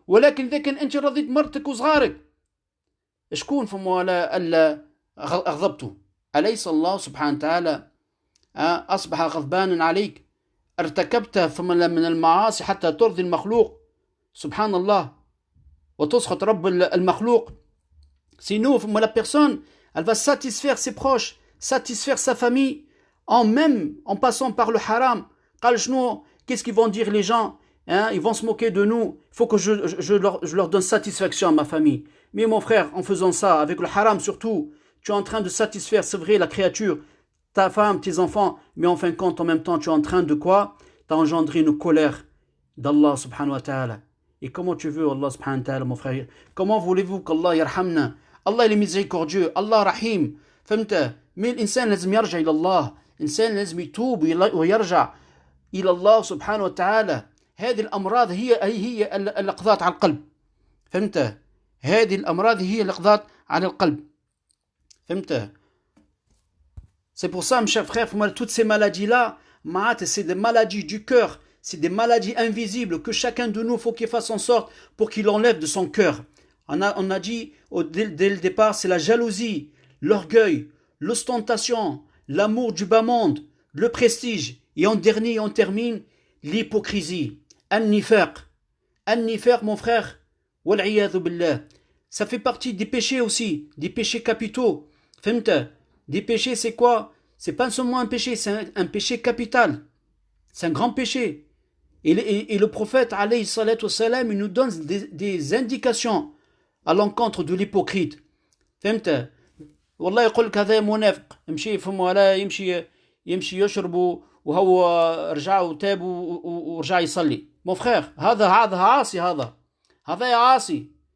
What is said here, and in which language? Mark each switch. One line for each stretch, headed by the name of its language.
Arabic: ولكن إذا كان أنت رضيت مرتك وصغارك شكون في موالاه ألا أغضبته؟ أليس الله سبحانه وتعالى أصبح غضبانا عليك؟ ارتكبت من المعاصي حتى ترضي المخلوق سبحان الله وتسخط رب المخلوق.
French: Sinon, la personne, elle va satisfaire ses proches, satisfaire sa famille, en passant par le haram. Qu'est-ce qu'ils vont dire les gens? Ils vont se moquer de nous. Il faut que je leur donne satisfaction à ma famille. Mais mon frère, en faisant ça, avec le haram surtout, tu es en train de satisfaire, c'est vrai, la créature, ta femme, tes enfants, mais en fin de compte, en même temps, tu es en train de quoi? Tu as engendré une colère d'Allah subhanahu wa ta'ala. Et comment tu veux Allah subhanahu wa ta'ala, mon frère? Comment voulez-vous qu'Allah yarhamna? Allah il est miséricordieux, Allah rahim.
Arabic: فهمت؟ Mais الإنسان لازم يرجع إلى الله. الإنسان لازم يتوب ويرجع إلى الله سبحانه وتعالى. هذه الأمراض هي اللي قضت على القلب. فهمت؟ هذه الأمراض هي اللي قضت على القلب.
French: فهمت؟ C'est pour ça, mes chers frères, toutes ces maladies-là, c'est des maladies du cœur. C'est des maladies invisibles que chacun de nous, faut qu'il fasse en sorte pour qu'il enlève de son cœur. On a dit dès le départ, c'est la jalousie, l'orgueil, l'ostentation, l'amour du bas monde, le prestige. Et en dernier, on termine l'hypocrisie. An-nifaq, mon frère, wal-iyadhu billah. Ça fait partie des péchés aussi, des péchés capitaux. Fahmta? Des péchés, c'est quoi? C'est pas seulement un péché, c'est un péché capital. C'est un grand péché. Et le prophète, alayhi salatu wassalam, il nous donne des indications à l'encontre de l'hypocrite.
Arabic: فهمت؟ والله يقول لك هذا منافق يمشي فم ولا يمشي يشرب وهو رجع وتاب ورجع يصلي. mon frère هذا عاصي هذا عاصي.